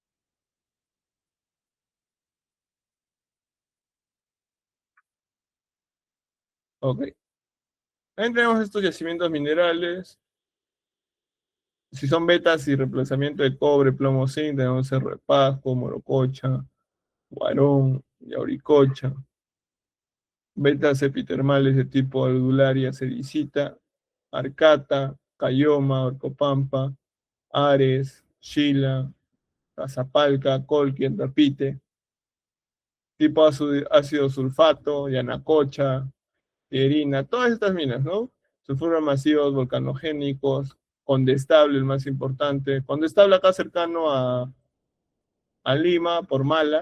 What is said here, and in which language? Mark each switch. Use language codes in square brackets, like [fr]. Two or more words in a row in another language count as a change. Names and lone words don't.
[es] Ok. También tenemos estos yacimientos minerales. Si son vetas y reemplazamiento de cobre, plomo, zinc, tenemos Cerro de Pasco, Morococha, Guarón, Yauricocha. Vetas epitermales de tipo aldularia, sedicita, Arcata, Cayoma, Orcopampa, Ares, Xila, Cazapalca, Colqui, Tapite. Tipo ácido sulfato, Yanacocha, Pierina, todas estas minas, ¿no? Sulfuros masivos volcanogénicos, condestable, el más importante. Condestable acá cercano a Lima, por Mala.